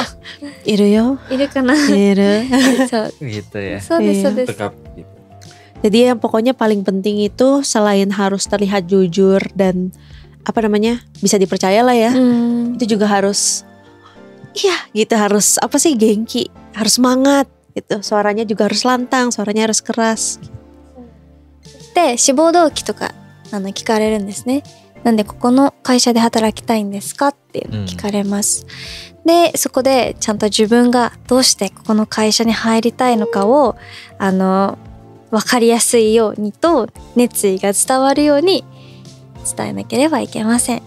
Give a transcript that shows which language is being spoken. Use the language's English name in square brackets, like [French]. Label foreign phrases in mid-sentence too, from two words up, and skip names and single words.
[Japanese] いるよ. いるかな Iru. そう [Indonesian] gitu ya. [Japanese] そうですそうです [Indonesian] Tetap gitu. Jadi yang pokoknya paling penting itu selain harus terlihat jujur dan apa namanya bisa dipercaya lah ya, [Japanese] うん [Indonesian] itu juga harus, iya gitu, harus apa sih, gengki, harus semangat gitu. Suaranya juga harus lantang, suaranya harus keras. [Japanese] で志望動機とか聞かれるんですね。なんでここの会社で働きたいんですかっていうのを聞かれます。でそこでちゃんと自分がどうしてここの会社に入りたいのかを分かりやすいようにと熱意が伝わるように伝えなければいけません。